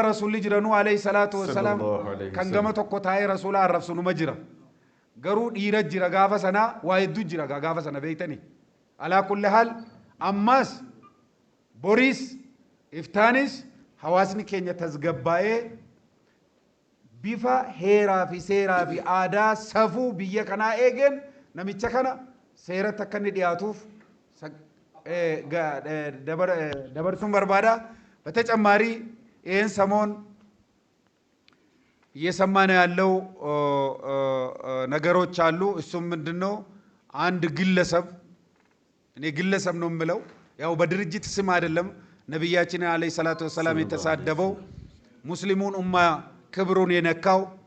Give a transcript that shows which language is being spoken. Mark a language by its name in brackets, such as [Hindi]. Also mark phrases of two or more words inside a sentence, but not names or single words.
[Oromo] rasuulli jiranuu [Arabic] عليه الصلاة والسلام [Oromo] kan gama tokko taa'ee rasuula arrabsu numa jira garuu dhiira jira gaafa sanaa waa hedduu jira gaafa sana beektanii [Arabic] على كل حال [Oromo] ammas boriis iftaanis hawaasni keenya tasgabbaa'ee bifa heeraa fi seeraa fi aadaa safuu biyya kanaa eegeen namicha kana seeratti akka inni dhiyaatuuf dabarsuun barbaada [Amharic] በተጨማሪ ይህን ሰሞን እየሰማን ያለው ነገሮች አሉ እሱም ምንድነው አንድ ግለሰብ እኔ ግለሰብ ነው የምለው ያው በድርጅት ስም አይደለም ነብያችን [Arabic] عليه الصلاة والسلام [Amharic] የተሳደበው ሙስሊሙን ኡማ ክብሩን የነካው